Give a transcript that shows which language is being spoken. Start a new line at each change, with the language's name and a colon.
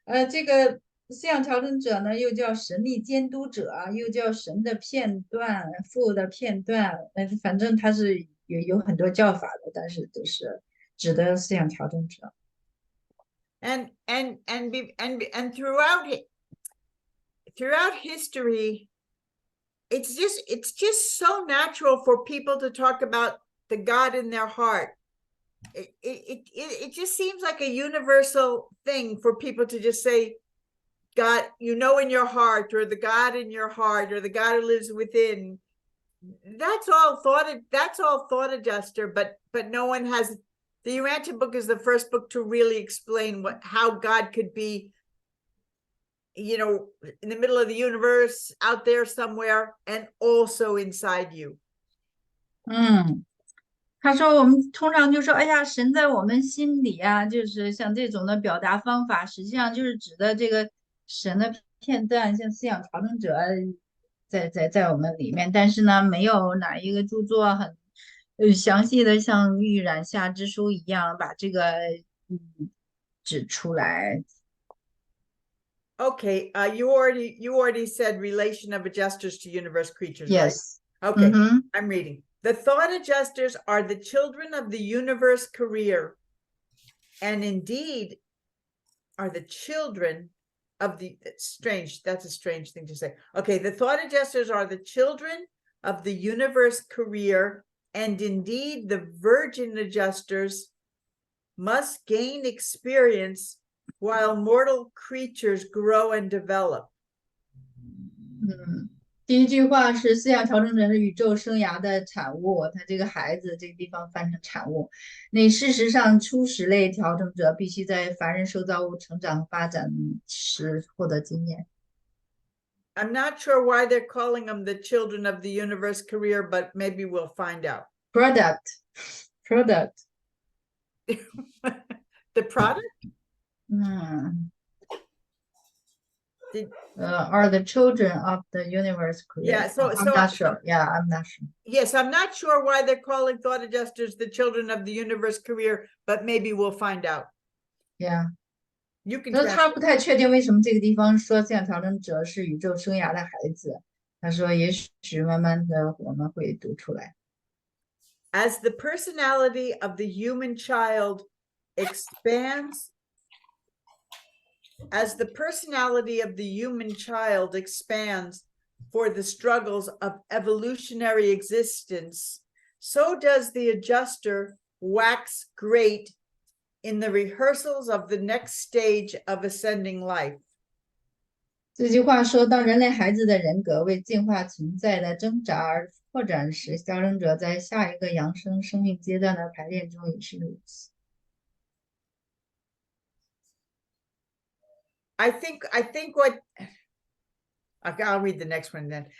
Chinese: 这个思想调整者呢，又叫神力监督者，又叫神的片段、父的片段，反正它是有很多叫法的，但是都是指的思想调整者。
English: And throughout history, it's just so natural for people to talk about the God in their heart. It just seems like a universal thing for people to just say, God, you know, in your heart, or the God in your heart, or the God who lives within. That's all thought adjuster, but no one has. The Urantia book is the first book to really explain how God could be, you know, in the middle of the universe, out there somewhere, and also inside you.
Chinese: 他说我们通常就说，哎呀，神在我们心里啊，就是像这种的表达方法，实际上就是指的这个神的片段，像思想调整者在我们里面，但是呢，没有哪一个著作很详细的像《玉苒厦之书》一样把这个指出来。
English: Okay, you already said relation of adjusters to universe creatures, Yes. right? Okay, I'm reading. The thought adjusters are the children of the universe career, and indeed are the children of the that's a strange thing to say. Okay, the thought adjusters are the children of the universe career, and indeed the virgin adjusters must gain experience while mortal creatures grow and develop.
Chinese: 第一句话是思想调整者是宇宙生涯的产物，他这个孩子这个地方翻成产物。那事实上，初始类调整者必须在凡人受造物成长和发展时获得经验。
English: I'm not sure why they're calling them the children of the universe career, but maybe we'll find out. Product. The product? Are the children of the universe career? Yeah, I'm not sure. Yeah, I'm not sure. Yes, I'm not sure why they're calling thought adjusters the children of the universe career, but maybe we'll find out. Yeah. You can.
Chinese: 他不太确定为什么这个地方说思想调整者是宇宙生涯的孩子。他说，也许慢慢的我们会读出来。
English: As the personality of the human child expands, for the struggles of evolutionary existence, so does the adjuster wax great in the rehearsals of the next stage of ascending life.
Chinese: 这句话说，当人类孩子的人格为进化存在的挣扎而扩展时，调整者在下一个扬升生命阶段的排练中也是如此。
English: I think what I'll read the next one then.